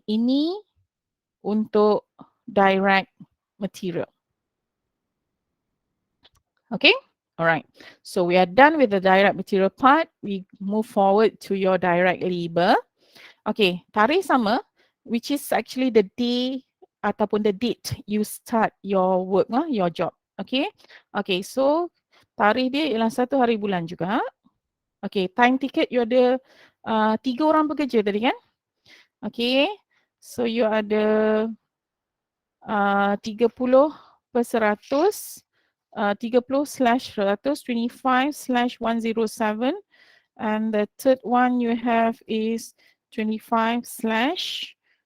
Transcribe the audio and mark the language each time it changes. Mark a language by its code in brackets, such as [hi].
[ms] Ini untuk direct material. Okay. Alright. [en] So we are done with the direct material part. We move forward to your direct labor. Okay, [ms] tarikh sama, [en] which is actually the day ataupun the date you start your work lah, your job. Okay, okay. [ms] So tarikh dia ialah 1 hari bulan juga. Okay, time ticket you ada 3 orang bekerja tadi kan? [en] Okay, so you ada 30/100, 30/100, 25/107, and the third one you have is 25/110.